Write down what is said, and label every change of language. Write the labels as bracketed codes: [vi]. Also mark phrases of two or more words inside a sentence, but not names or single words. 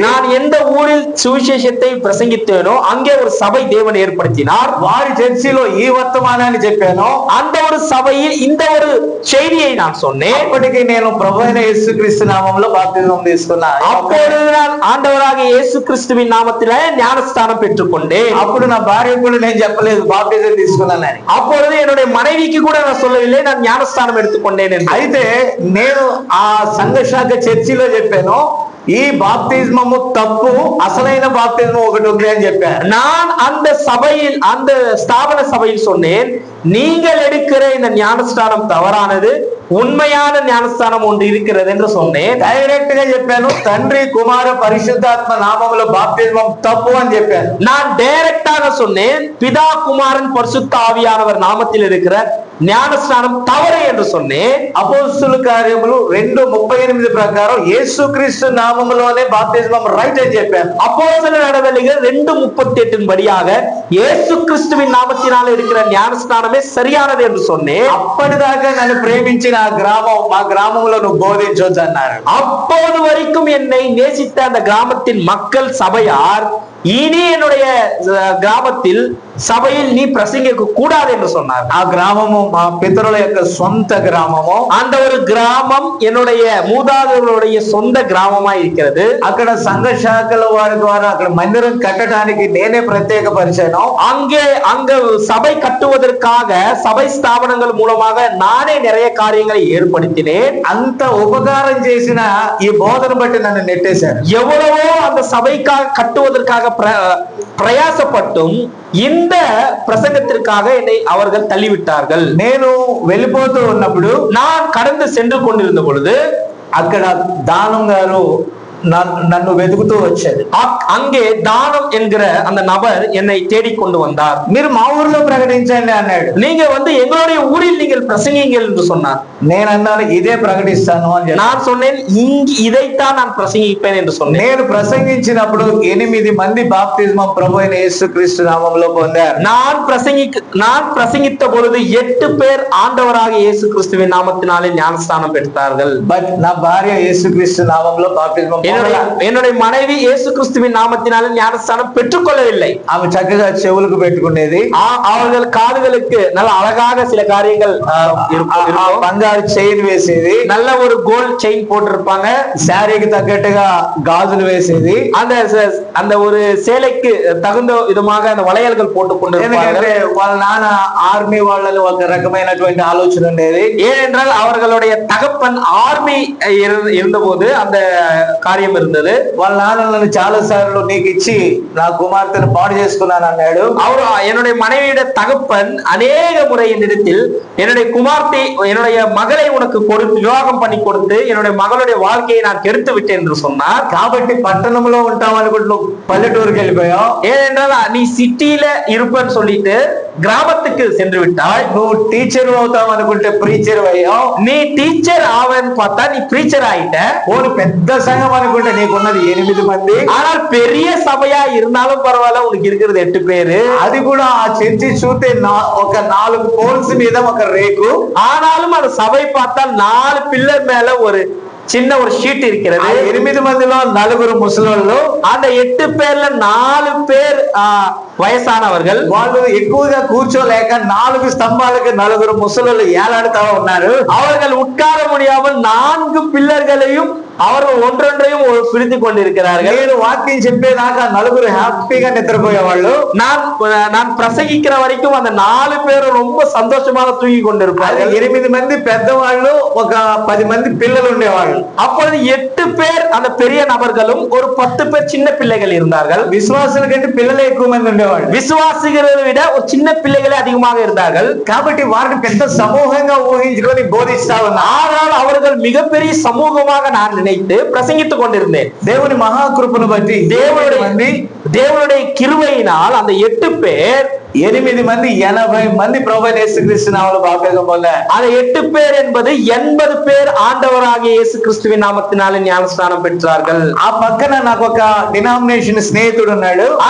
[ta] நான் எந்த ஊரில் சுவிசேஷத்தை பிரசங்கித்தேனோ அங்கே ஒரு சபை தேவன் ஏற்படுத்தினார். [te] వారి చర్చిలో ఈ వర్తమానాన్ని చెప్పానో [ta] அந்த ஒரு சபையில் இந்த ஒரு செய்தியை நான் சொன்னேன். [te] అప్పటికి నేను ప్రభువైన యేసుక్రీస్తు నామములో బాప్తిజం తీసుకున్నా. [ta] அப்பொழுது நான் ஆண்டவராகிய இயேசு கிறிஸ்துவின் நாமத்திலே ஞானஸ்தானம் பெற்றுக்கொண்டேன். [te] అప్పుడు నా భార్య కూడా నేను చెప్పలేదు బాప్టిజం తీసుకున్నానని. [ta] அப்பொழுது என்னுடைய மனைவிக்கு கூட நான் சொல்லவில்லை நான் ஞானஸ்தானம் எடுத்துக்கொண்டேன் என்று. [te] అయితే నేను ఆ సంఘ శాఖ చర్చిలో చెప్పాను, ఈ బాప్తిజమము తప్పు, అసలైన బాప్తిజం ఒకటి ఉంది అని చెప్పాను. [ta] நான் அந்த சபையில் அந்த ஸ்தாபன சபையில் சொன்னேன், நீங்கள் எடுக்கிற இந்த ஞானஸ்தானம் தவறானது, உண்மையான ஞானஸ்தானம் ஒன்று இருக்கிறது என்று சொன்னேன். [te] డైరెక్ట్ గా చెప్పాను, తండ్రి కుమార పరిశుద్ధాత్మ నామములో బాప్తిజమం తప్పు అని చెప్పాను. [ta] நான் டைரக்டாக சொன்னேன், பிதா குமாரன் பரிசுத்த ஆவியானவர் நாமத்தில் இருக்கிற ஞானஸ்நானம் தவறு என்று சொன்னேன். [te] అపోస్తుల కార్యములు 2:38 ప్రకారం యేసుక్రీస్తు నామములోనే బాప్తిజమం రైట్ అని చెప్పాను. [ta] அப்போஸ்தலர் நடவடிக்கைகள் 2:38 படியாக இயேசு கிறிஸ்துவின் நாமத்தினால இருக்கிற ஞானஸ்நானமே சரியானது என்று சொன்னேன். [te] అప్పటిదాకా నన్ను ప్రేమించిన ఆ గ్రామం, మా గ్రామంలో నువ్వు బోధించొద్దు అన్నారు. [ta] அப்போது வரைக்கும் என்னை நேசித்த அந்த கிராமத்தின் மக்கள் சபையார், இனி என்னுடைய கிராமத்தில் சபையில் நீ பிரசங்கிக்க கூடாது என்று சொன்னார். [te] ఆ గ్రామము మా పితరుల యొక్క సొంత గ్రామము. [ta] அந்த ஒரு கிராமம் என்னுடைய மூதாதையர்களுடைய சொந்த கிராமமா இருக்கிறது. [te] అక్కడ సంఘ శాఖల వారి ద్వారా అక్కడ మందిరం కట్టడానికి నేనే ప్రత్యేక పరిచయం. [ta] அங்க சபை கட்டுவதற்காக சபை ஸ்தாபனங்கள் மூலமாக நானே நிறைய காரியங்களை ஏற்படுத்தினேன். [te] అంత ఉపకారం చేసిన ఈ బోధన బట్టి నన్ను నెట్టేశారు. [ta] எவ்வளவோ அந்த சபைக்காக கட்டுவதற்காக பிரயாசப்பட்டும் இந்த பிரசங்கத்திற்காக என்னை அவர்கள் தள்ளிவிட்டார்கள். [te] నేను వెళ్ళిపోతూ ఉన్నప్పుడు, [ta] நான் கடந்து சென்று கொண்டிருந்த பொழுது [te] అక్కడ దానం గారు నన్ను వెతుకుతూ వచ్చారు. [ta] அங்கே தானம் என்கிற அந்த நபர் என்னை தேடிக்கொண்டு வந்தார். [te] మీరు మా ఊర్లో ప్రకటించండి అన్నాడు. [ta] நீங்க வந்து எங்களுடைய ஊரில் நீங்கள் பிரசங்கிங்கள் என்று சொன்னார். [te] నేను అన్నాను, ఇదే ప్రకటిస్తాను అని. [ta] நான் சொன்னேன், இதைத்தான் நான் பிரசங்கிப்பேன் என்று சொன்னேன். [te] నేను ప్రసంగించినప్పుడు 8 మంది బాప్తిజమం ప్రభు అయిన యేసుక్రీస్తు నామములో పొందారు. [ta] நான் பிரசங்கித்த பொழுது 8 பேர் ஆண்டவராக இயேசு கிறிஸ்துவின் நாமத்தினாலே ஞானஸ்தானம் பெற்றார்கள். [te] బట్ నా భార్య యేసుక్రీస్తు నామములో బాప్తిజమం, [ta] என்னுடைய மனைவி இயேசு கிறிஸ்துவின் நாமத்தினாலே ஞானஸ்தானம் பெற்றுக்கொள்ளவில்லை. [te] ఆమె చక్కగా చెవులకు పెట్టుకునేది. [ta] அவர்கள் காதுகளுக்கு நல்ல அழகாக சில காரியங்கள் [te] బంగారు చైన్ వేసేది, [ta] நல்ல ஒரு [en] gold chain [ta] போட்டிருப்பாங்க, [te] శారీకి తగ్గట్టుగా గాజులు వేసేది, [ta] அந்த ஒரு சேலைக்கு தகுந்த விதமாக அந்த வளையல்கள் போட்டுக் கொண்டிருப்பார்கள். [te] వాళ్ళ నాన్న ఆర్మీ వాళ్ళని ఒక రకమైనటువంటి ఆలోచన ఉండేది. [ta] ஏனென்றால் அவர்களுடைய தகப்பன் ஆர்மி இருந்தபோது அந்த కార్యం இருந்தது. [te] వాళ్ళ నాన్న నన్ను చాలా సార్లు నీకు ఇచ్చి నా కుమార్తెను పాడు చేసుకున్నాను అన్నాడు. [ta] அவர் என்னுடைய மனைவியுடைய தகப்பன் அநேக முறை என்னிடத்தில் என்னுடைய குமார்த்தை என்னுடைய மகளை உனக்கு கொடுத்து விவாகம் பண்ணி கொடுத்து என்னுடைய மகளுடைய வாழ்க்கையை நான் கெடுத்து விட்டேன் என்று சொன்னார். [te] కాబట్టి పట్టణంలో ఉంటాం అనుకుంటూ పల్లెటూరుకి వెళ్ళిపోయావు. [ta] ஏனென்றால் நீ சிட்டியில இருப்பன்னு சொல்லிட்டு கிராமத்துக்கு சென்று விட்டாய். [te] నువ్వు టీచర్ అవుతావు అనుకుంటే ప్రీచర్ అయ్యావు. [ta] நீ டீச்சர் ஆவன்னு பார்த்தா நீ பிரீச்சர் ஆயிட்ட. [te] ఓని పెద్ద సంఘం అనుకుంటే నీకున్నది 8 మంది. [ta] ஆனால் பெரிய சபையா இருந்தாலும் பரவாயில்ல, உனக்கு இருக்கிறது 8 பேரு. [te] అది కూడా ఆ చర్చి చూస్తే ఒక 4 పోల్స్ మీద ఒక రేకు. [ta] ஆனாலும் அந்த சபை பார்த்தால் 4 பில்லர் மேல ஒரு சின்ன ஒரு ஷீட் இருக்கிறது. [te] 8 మందిలో 4 ముసలోళ్ళు. [ta] அந்த 8 பேர்ல 4 பேர் వయసానవర్గల్. [te] వాళ్ళు ఎక్కువగా కూర్చోలేక 4 స్తంభాలకు 4 ముసలోళ్ళు ఏలాడుతా ఉన్నారు. [ta] அவர்கள் உட்கார முடியாமல் 4 பில்லர்களையும் அவர்கள் ஒன்றொன்றையும் பிடித்து கொண்டிருக்கிறார்கள். [te] నేను వాక్యం చెప్పేదాకా 4 హ్యాపీగా నిద్రపోయేవాళ్ళు. [ta] நான் பிரசங்கிக்கிற வரைக்கும் அந்த 4 பேரும் ரொம்ப சந்தோஷமாக தூங்கி கொண்டிருப்பார்கள். [te] 8 మంది పెద్దవాళ్ళు, ఒక 10 మంది పిల్లలు ఉండేవాళ్ళు. [ta] அப்பொழுது 8 பேர் அந்த பெரிய நபர்களும் ஒரு 10 பேர் சின்ன பிள்ளைகள் இருந்தார்கள். [te] విశ్వాసుల కంటే పిల్లలే ఎక్కువ మంది ఉండేవాళ్ళు. [ta] விசுவாசிகளை விட ஒரு சின்ன பிள்ளைகளே அதிகமாக இருந்தார்கள். [te] కాబట్టి వారిని పెద్ద సమూహంగా ఊహించుకొని బోధిస్తా ఉన్నారు. [ta] ஆனால் அவர்கள் மிகப்பெரிய சமூகமாக நான் நினைத்து பிரசங்கித்துக் கொண்டிருந்தேன். [te] దేవుని మహాకృపను బట్టి [ta] தேவனுடைய கிருபையினால் அந்த 8 பேர் [te] 8 మంది 80 మంది ప్రభువైన యేసుక్రీస్తు నామములో బాప్తిజం పొందారు. [ta] அந்த 8 பேர் என்பது 80 பேர் ஆண்டவராகிய இயேசு கிறிஸ்துவின் நாமத்தினாலே ஞானஸ்நானம் பெற்றார்கள். [te] ఆ పక్కన నాకు ఒక డినామినేషన్ స్నేహితుడు ఉన్నాడు.